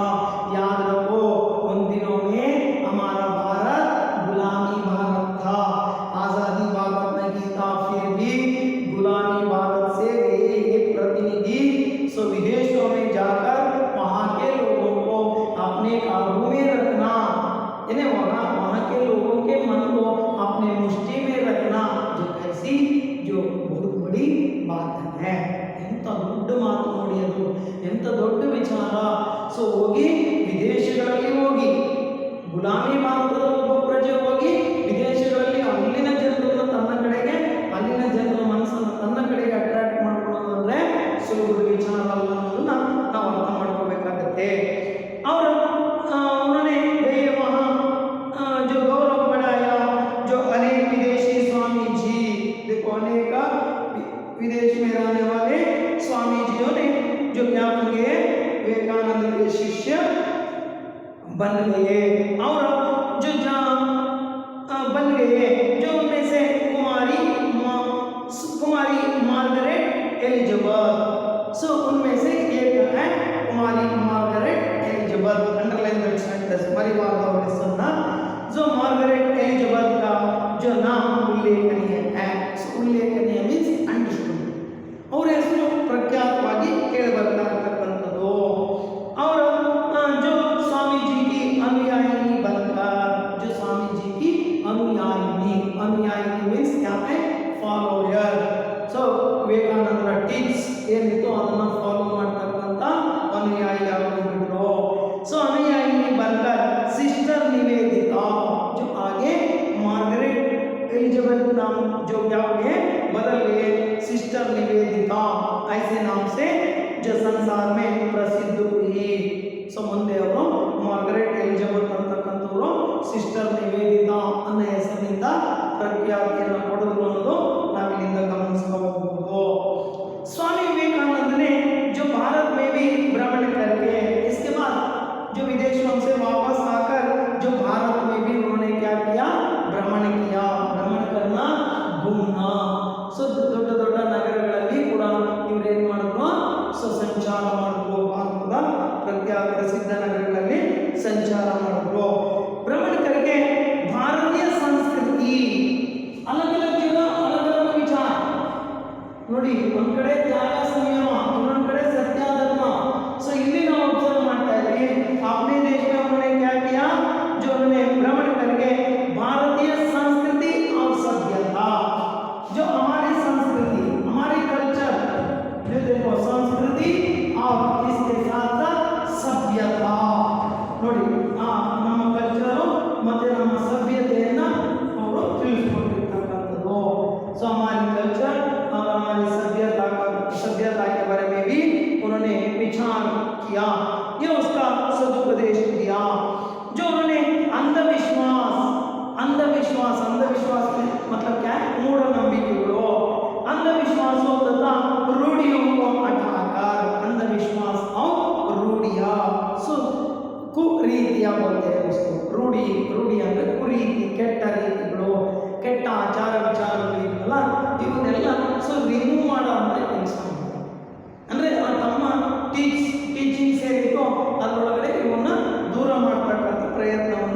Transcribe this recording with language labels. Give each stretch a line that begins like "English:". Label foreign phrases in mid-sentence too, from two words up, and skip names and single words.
Hindi: याद रखो, उन दिनों में हमारा भारत गुलामी भारत था, आजादी भारत नहीं था, फिर भी गुलामी भारत से एक प्रतिनिधि सो विदेशों में जाकर वहाँ के लोगों को अपने काबू में रखना, इन्हें वहाँ के लोगों के मन को अपने मुष्टि में रखना, जो कैसी जो बहुत बड़ी बात है.
Kannada: ಎಂತ ದೊಡ್ಡ ಮಾತು ನೋಡಿ, ಅದು ಎಂತ ದೊಡ್ಡ ವಿಚಾರ. ಸೊ ಹೋಗಿ ವಿದೇಶಗಳಲ್ಲಿ ಹೋಗಿ ಗುಲಾಮಿ ಭಾರತದ ಒಬ್ಬ ಪ್ರಜೆ ಹೋಗಿ ವಿದೇಶಗಳಲ್ಲಿ ಅಲ್ಲಿನ ಜನರನ್ನು ತನ್ನ ಕಡೆಗೆ, ಅಲ್ಲಿನ ಜನರ ಮನಸ್ಸನ್ನು ತನ್ನ ಕಡೆಗೆ ಅಟ್ರಾಕ್ಟ್ ಮಾಡ್ಕೊಳ್ಳೋದು ಅಂದ್ರೆ ಸುಲಭದ ವಿಚಾರ ಅಲ್ಲ ಅನ್ನೋದನ್ನ ನಾವು ಅರ್ಥ ಮಾಡ್ಕೋಬೇಕಾಗತ್ತೆ.
Hindi: ಅವರು उन्होंने वहाँ जो गौरव बढ़ाया, जो अनेक विदेशी स्वामी जी, देखो अनेक विदेश में रहने वाले स्वामी जियों ने जो क्या बन गए, विवेकानंद के शिष्य बन गए. और जो बन गए, जो उनमें से कुमारी मार्गरेट एलिजाबेथ, सो उनमें से एक है कुमारी मार्गरेट एलिजाबेथ.
English: underline that sentence,
Hindi: परिवार का जो मार्गरेट एलिजाबेथ का जो नाम उल्लेखनीय है. उल्लेखनीय
English: means understood,
Kannada: ಅವರ ಹೆಸರು ಪ್ರಖ್ಯಾತವಾಗಿ ಕೇಳಿಬರ್ತಾ ಇರತಕ್ಕಂಥದ್ದು.
Hindi: और जो स्वामी जी की अनुयायिनी बनकर, जो स्वामी जी की अनुयायिनी मीन्स क्या है, फॉलोअर.
Kannada: ಸೊ ವಿವೇಕಾನಂದರ ಟಿಪ್ಸ್ ಏನಿತ್ತು ಅದನ್ನು ಫಾಲೋ ಮಾಡ್ತಕ್ಕಂಥ ಅನುಯಾಯಿ ಆಗಿಬಿಟ್ರು.
Hindi: ಸೊ अनुयायिनी बनकर सिस्टर निवेदिता, जो आगे मार्गरेट एलिजाबेथ नाम जो क्या हुए बदल गए, सिस्टर निवेदिता ऐसे नाम से जो संसार में प्रसिद्ध हुई.
Kannada: ಸೊ ಮುಂದೆ ಅವರು ಮಾರ್ಗರೆಟ್ ಎಲಿಜಬೆತ್ ಅಂತಕ್ಕಂಥವರು ಸಿಸ್ಟರ್ ನಿವೇದಿತಾ ಅನ್ನೋ ಹೆಸರಿನಿಂದ ಪ್ರಖ್ಯಾತಿಯನ್ನು ಪಡೆದರು ಅನ್ನೋದು ನಾವಿಲ್ಲಿಂದ ಗಮನಿಸಬಹುದು.
Hindi: स्वामी विवेकानंद ने जो भारत में भी भ्रमण करके, इसके बाद जो विदेशों से वापस आकर जो भारत में भी उन्होंने क्या किया, भ्रमण किया. भ्रमण करना, घूमना.
Kannada: ಸೊ ದೊಡ್ಡ ದೊಡ್ಡ ನಗರಗಳಲ್ಲಿ ಕೂಡ ಇವರು ಏನು ಮಾಡಿದ್ರು, ಸೊ ಸಂಚಾರ ಮಾಡಿದ್ರು. ಭಾರತದ ಪ್ರಸಿದ್ಧ ನಗರಗಳಲ್ಲಿ ಸಂಚಾರ ಮಾಡಿದ್ರು.
Hindi: भ्रमण करके भारतीय संस्कृति, अलग अलग जगह अलग अलग विचार
Kannada: ನೋಡಿ, ಒಂದ್ ಕಡೆ ತ್ಯಾಗ ಸಂಯಮ, ಇನ್ನೊಂದ್ ಕಡೆ ಸತ್ಯ ಧರ್ಮ. ಸೊ ಇಲ್ಲಿ ನಾವು ऑब्जर्व ಮಾಡ್ತಾ
Hindi: इधर अपने देश में उन्होंने क्या किया, जो उन्होंने भ्रमण करके भारतीय संस्कृति और सभ्यता, जो हमारी संस्कृति, हमारी कल्चर, जो देखो संस्कृति और इसके साथ साथ सभ्यता
Kannada: ನೋಡಿ, ನಮ್ಮ ಕಲ್ಚರ್ ಮತ್ತೆ ನಮ್ಮ ಸಭ್ಯತೆಯನ್ನ ಅವರು ತಿಳಿಸಿಕೊಟ್ಟಿರ್ತಕ್ಕಂಥದ್ದು.
Hindi: ಸೊ हमारी कल्चर और हमारी सभ्यता के बारे में भी उन्होंने विचार किया, ये उसका सदुपदेश दिया. जो उन्होंने अंधविश्वास मतलब क्या है, मूढ़नंबिकेಗಳು, अंधविश्वासों तथा रूढ़ियों को हटाकर, अंधविश्वास और रूढ़ियां.
Kannada: सो ಕುರೀತಿಯ
Hindi: बोलते हैं उसको
Kannada: ರೂಢಿ ರೂಢಿ ಅಂದರೆ ಕುರೀತಿ ಕೆಟ್ಟ ರೀತಿಗಳು ಕೆಟ್ಟ ಆಚಾರ ವಿಚಾರಗಳು ಇವೆಲ್ಲ ಇವನ್ನೆಲ್ಲ ಸೊ ರಿಮೂವ್ ಮಾಡೋ ಅಂತ ಕೆಲಸ ಮಾಡ್ತಾರೆ ಅಂದರೆ ತಮ್ಮ ಟೀಚಿಂಗ್ಸ್ ಏನಿತ್ತು ಅದರೊಳಗಡೆ ಇವನ್ನ ದೂರ ಮಾಡ್ತಕ್ಕಂಥ ಪ್ರಯತ್ನವನ್ನು